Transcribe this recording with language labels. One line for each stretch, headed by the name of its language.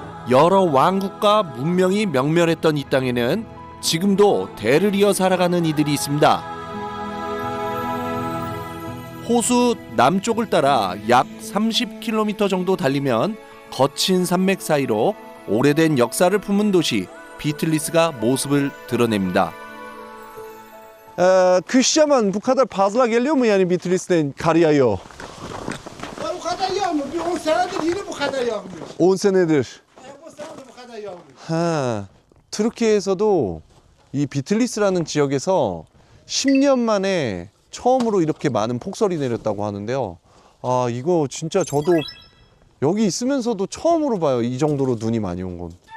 Korean: 여러 왕국과 문명이 명멸했던 이 땅에는 지금도 대를 이어 살아가는 이들이 있습니다. 호수 남쪽을 따라 약 30km 정도 달리면 거친 산맥 사이로 오래된 역사를 품은 도시 비틀리스가 모습을 드러냅니다.
Turkish: Kış zaman bu kadar fazla geliyor mu yani Bitlis'ten kar yağıyor? Ya bu kadar yağmur. Bir 10 senedir yine bu kadar yağmıyor. 10 senedir. Bu sene de bu kadar yağmıyor.
Korean: 하, 트르키에서도 이 비틀리스라는 지역에서 10년 만에 처음으로 이렇게 많은 폭설이 내렸다고 하는데요. 아, 이거 진짜 저도 여기 있으면서도 처음으로 봐요. 이 정도로 눈이 많이 온 건.